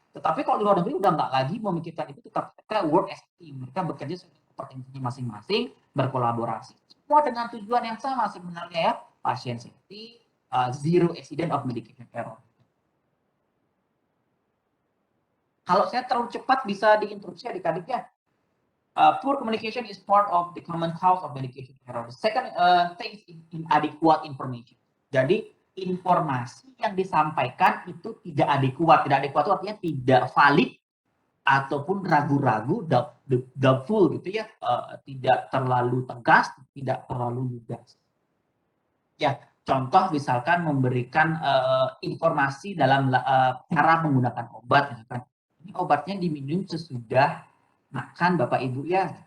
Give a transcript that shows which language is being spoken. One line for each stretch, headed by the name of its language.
Indonesian: Tetapi kalau di luar negeri udah nggak lagi memikirkan itu, tetap mereka
English: work as a team,
Indonesian: mereka bekerja sesuai kompetensinya masing-masing, berkolaborasi. Semua dengan tujuan yang sama sebenarnya ya, pasien safety,
English: zero accident of medication error.
Indonesian: Kalau saya terlalu cepat bisa diinterupsi adik-adik ya.
English: Poor communication is part of the common cause of medication error. The second thing is inadequate information.
Indonesian: Jadi informasi yang disampaikan itu tidak adekuat. Tidak adekuat itu artinya tidak valid ataupun ragu-ragu, doubtful gitu ya, tidak terlalu tegas, tidak terlalu lugas. Ya, contoh misalkan memberikan informasi dalam cara menggunakan obat, misalkan ini obatnya diminum sesudah makan Bapak Ibu ya.